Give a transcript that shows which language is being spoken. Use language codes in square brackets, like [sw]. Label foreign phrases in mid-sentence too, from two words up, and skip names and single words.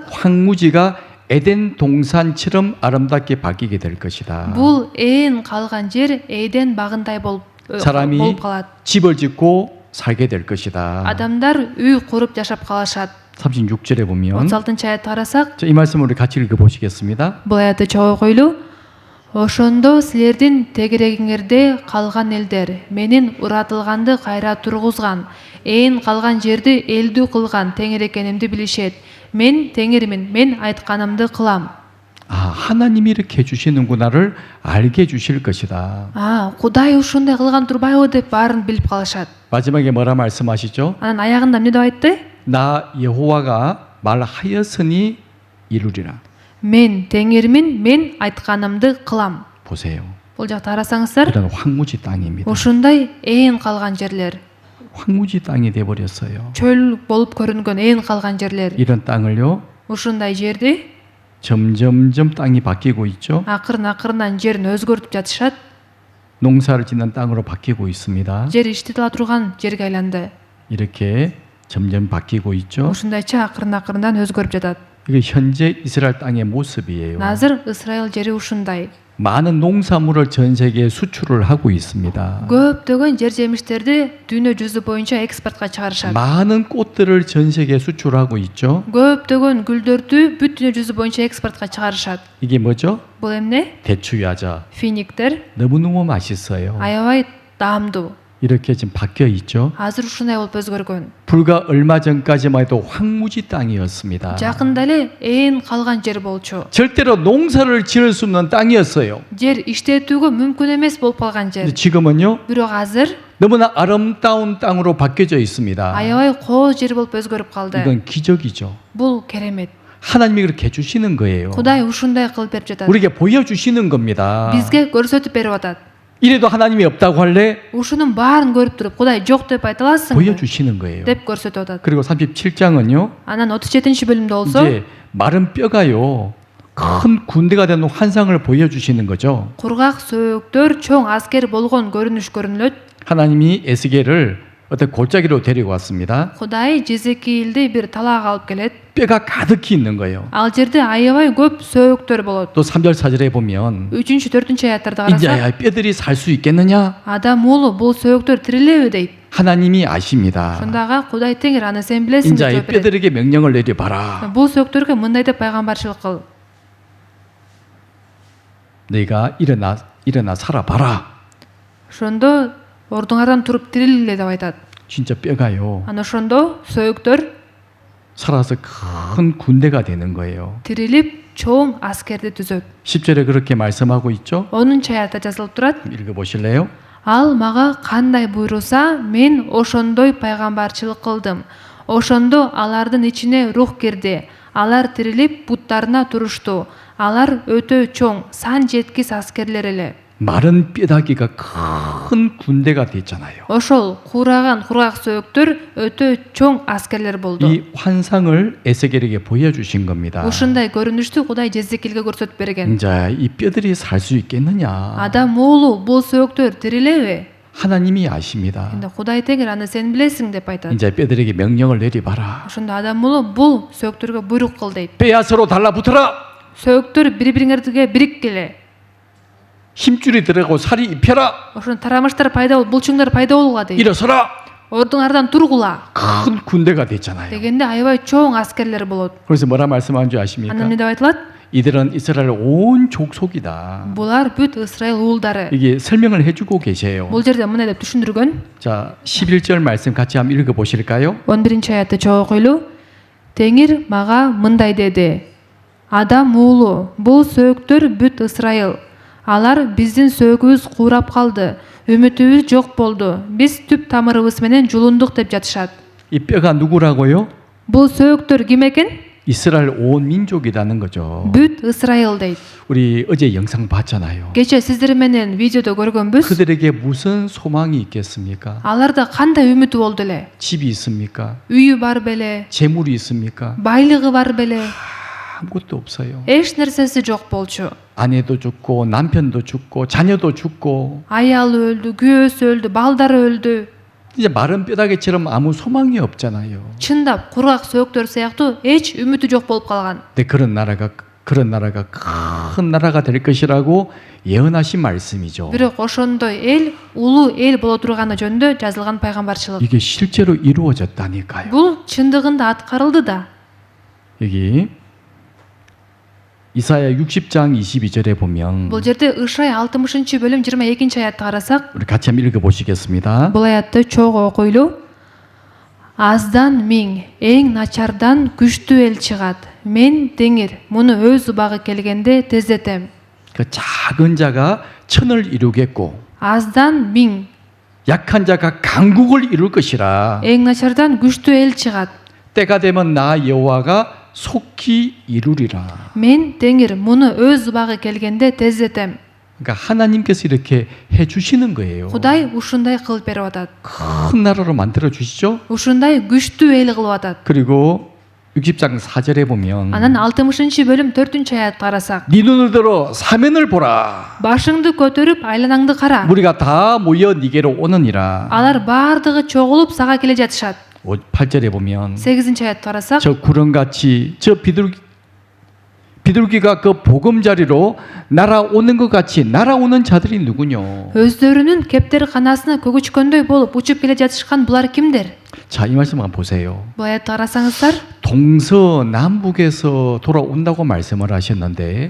[ko] 황무지가 에덴 동산처럼 아름답게 바뀌게 될 것이다. [ky] бул ээн калган жер Эден багындай болуп [ko] 사람이 [ky] калат. [ko] 집을 짓고 살게 될 것이다. [ky] Адамдар үй куруп жашап калышат. [ko] 36절에 보면 [ky] 36-аятты карасак, [ko] 자, 이 말씀을 우리 같이 읽어보시겠습니다. [ky] бул аятты чогуу койлу. Ошондо силердин тегерегиңерде калган элдер менин уратылганды кайра тургузган, ээн калган жерди элдүү кылган теңир экенимди билишет. мен теңирмин, мен айтканымды кылам. [ko] 아, 하나님이 이렇게 해주시는구나를 알게 해주실 것이다. [ky] Кудай ушундай кылган турбайбы деп баарын билип калышат. [ko] 마지막에 뭐라 말씀하시죠? [ky] Анан аягында эмне деп айтты? [ko] 나 여호와가 말하였으니 이루리라. [ky] Мен теңирмин, мен айтканымды кылам. [ko] 보세요. [ky] Бул жакта карасаңыздар, [ko] 이런 황무지 땅입니다. [ky] ушундай ээн калган жерлер, [ko] 황무지 땅이 돼 버렸어요. [ky] чөл болуп көрүнгөн ээн калган жерлер. [ko] 이런 땅을요. [ky] Ушундай жерди [ko] 점점점 땅이 바뀌고 있죠. [ky] акырын жерин өзгөртүп жатышат. [ko] 농사를 짓는 땅으로 바뀌고 있습니다. [ky] Жер иштетиле турган жерге айланды. [ko] 이렇게 점점 바뀌고 있죠. [ky] Ушундайча акырындан өзгөрүп жатат. [ko] 이게 현재 이스라엘 땅의 모습이에요. [ky] Азыр Исраил жери ушундай. [ko] 많은 농산물을 전 세계에 수출을 하고 있습니다. [ky] Көптөгөн жер жемиштерди дүйнө жүзү боюнча экспортко чыгарышат. [ko] 많은 꽃들을 전 세계에 수출하고 있죠. [ky] Көптөгөн гүлдөрдү бүт дүйнө жүзү боюнча экспортко чыгарышат. [ko] 이게 뭐죠? [ky] Бул эмне? [ko] 대추야자. [ky] Финиктер [ko] 너무너무 맛있어요. [ky] аябай даамдуу. [ko] 이렇게 지금 바뀌어 있죠. [ky] Азыр ушундай болуп өзгөргөн. [ko] 불과 얼마 전까지만 해도 황무지 땅이었습니다. [ky] Жакында эле ээн калган жер болчу. [ko] 절대로 농사를 지을 수 없는 땅이었어요. [ky] Жер иштетүүгө мүмкүн эмес болуп калган [ko] 근데 [ky] жер. [ko] 지금은요. [ky] Бирок азыр [ko] 너무나 아름다운 땅으로 바뀌어져 있습니다. [ky] аябай кооз жер болуп өзгөрүп калды. [ko] 이건 기적이죠. [ky] Бул керемет. [ko] 하나님이 그렇게 해주시는 거예요. [ky] Кудай ушундай кылып берип жатат. [ko] 우리에게 보여주시는 겁니다. [ky] Бизге көрсөтүп берип атат. [ko] 이래도 하나님이 없다고 할래? [ky] Ушунун баарын көрүп туруп, Кудай жок деп айта аласыңбы? [ko] 보여주시는 거예요. [ky] деп көрсөтүп атат. [ko] 그리고 37장은요. [ky] Анан 37-бөлүмдө болсо, [ko] 이제 마른 뼈가요. 큰 군대가 되는 환상을 보여주시는 거죠. [ky] кургак сөөктөр чоң аскер болгон көрүнүш көрүнүлөт. [ko] 하나님이 에스겔을 어떤 골짜기로 데리고 왔습니다. [ky] Кудай Жезекиилди бир талаага алып келет. [ko] 뼈가 가득히 있는 거예요. [ky] Ал жерде аябай көп сөөктөр болот. [ko] 또 3절 4절에 보면 [ky] 3-4 аяттарда [ko] 이제 [ky] карасак, [ko] 뼈들이 살 수 있겠느냐? [ky] адам уулу бул сөөктөр тирилеби дейт. [ko] 하나님이 아십니다. [ky] Шундага Кудай теңир аны сен билесиң [ko] 이제 이 [ky] деп жооп берет. [ko] 뼈들에게 명령을 내려봐라. [ky] Бул сөөктөргө мындай деп пайгамбарчылык кыл. [ko] 내가 일어나 살아봐라. [ky] Ошондо ордуңардан туруп тирилгиле деп айтат. [ko] 진짜 뼈가요. [ky] Ана ошондо сөөктөр [ko] 살아서 큰 군대가 되는 거예요. [ky] тирилип чоң аскерди түзөт. [ko] 10절에 그렇게 말씀하고 있죠. [ky] 10-аятта жазылып турат. [ko] 읽어보실래요? [ky] Ал мага кандай буйруса, мен ошондой пайгамбарчылык кылдым. Ошондо алардын ичине рух кирди. Алар тирилип буттарына турушту. Алар өтө чоң, сан жеткис аскерлер эле. [ko] 마른 뼈다귀가 큰 군대가 됐잖아요. [ky] Ошол куураган кургак сөөктөр өтө чоң аскерлер болду. [ko] 이 환상을 에스겔에게 보여주신 겁니다. [ky] Ушундай көрүнүштү Кудай Жезекилге көрсөтүп берген. [ko] 이제 이 뼈들이 살 수 있겠느냐? [ky] Адам уулу бул сөөктөр тирилеби? [ko] 하나님이 아십니다. [ky] Энди Кудай теңир аны сен билесиң деп айтат. [ko] 이제 뼈들에게 명령을 내리봐라. [ky] Ошондо адам уулу бул сөөктөргө буйрук кыл дейт. [ko] 뼈야 서로 달라붙어라. [ky] Сөөктөр бири-бириңерге бириккиле. [ko] 힘줄이 들어가고 살이 입혀라. [ky] Ошондо тарамыштар пайда болуп, булчуңдар пайда болууга дейт. [ko] 일어서라. [ky] Ордуңардан тургула [ko] 큰 군대가 됐잖아요. [ky] дегенде аябай чоң аскерлер болот. [ko] 그래서 뭐라 말씀한 줄 [ky] Анан [ko] 아십니까? [ky] эмне деп айтылат? [ko] 이들은 이스라엘 온 족속이다. [ky] Булар бүт Исраил уулдары. [ko] 이게 설명을 해주고 계세요. [ky] Бул жерде мындай деп түшүндүргөн. [ko] 자, 11절 말씀 같이 한번 읽어보실까요? [ky] 11-аятты чогуу ойлу. Теңир мага мындай деди. Адам уулу, бул сөөктөр бүт Исраил. Алар биздин сөөгүбүз куурап калды. Үмүтүбүз жок болду. Биз түп тамырыбыз менен жулундук деп жатышат. [ko] 이 뼈가 누구라고요? [ky] Бул сөөктөр ким экен? [ko] 이스라엘 온 민족이라는 거죠. [ky] Бүт Исраил дейт. [ko] 우리 어제 영상 봤잖아요. [ky] Кече сиздер менен видеодо көргөнбүз. [ko] 그들에게 무슨 소망이 있겠습니까? [ky] Аларда кандай үмүтү болду эле? [ko] 집이 있습니까? [ky] Үйү бар беле? [ko] 재물이 있습니까? [ky] Байлыгы бар беле? [ko] 아무것도 없어요. [ky] Эч нерсеси жок болчу. [ko] 아내도 죽고 남편도 죽고 자녀도 죽고 [ky] Аялы өлдү, күйөөсү өлдү, балдары өлдү. [ko] 이제 마른 뼈다귀처럼 아무 소망이 없잖아요. [ky] Чындап, кургак сөөктөр сыяктуу эч үмүтү жок болуп калган. [ko] 근데 그런 나라가 큰 나라가 될 것이라고 예언하신 말씀이죠. [ky] Бирок ошондой эл улуу эл боло турганы жөнүндө жазылган пайгамбарчылык. [ko] 이게 실제로 이루어졌다니까요. [ky] Бул чындыгында аткарылды да. [ko] 여기 이사야 60장 22절에 보면 [ky] Бул жерде Ышай 60-бөлүм 22-аятты карасак, [ko] 우리 같이 한번 읽어 보시겠습니다. [ky] бул аятты чогуу окуйлу. Аздан миң, эң начардан күчтүү эл чыгат. Мен теңир, муну өз убагы келгенде тездетем. [ko] 그 작은 자가 천을 이루겠고 [ky] Аздан миң, [ko] 약한 자가 강국을 이룰 것이라. [ky] эң начардан күчтүү эл чыгат. [ko] 때가 되면 나 여호와가 속히 이루리라. [ky] Мен теңир, муну өз убагы келгенде тездетем. [ko] 그러니까 하나님께서 이렇게 해주시는 거예요. [ky] Кудай ушундай кылып берип атат. [ko] 큰 나라로 만들어 주시죠. [ky] Ушундай күчтүү эл кылып атат. [ko] 그리고 60장 4절에 보면 [ky] Анан 60-бөлүм 4-аятты карасак, [ko] 네 눈을 들어 사면을 보라. [ky] башыңды көтөрүп айланаңды кара. [ko] 우리가 다 모여 네게로 오느니라. [ky] Алар баардыгы чогулуп сага келе жатышат. [ko] 8절에 보면 [ky] 8-аятты карасак, [ko] 저 구름같이 저 비둘기가 그 보금자리로 날아오는 것 같이 날아오는 자들이 누구뇨? [ky] өздөрүнүн кептери канасына көгүчкөндөй болуп учуп келе жатышкан булар кимдер? [ko] 자, 이 말씀 한번 보세요. [ky] Бул аятты карасаңыздар, [ko] 동서남북에서 돌아온다고 말씀을 하셨는데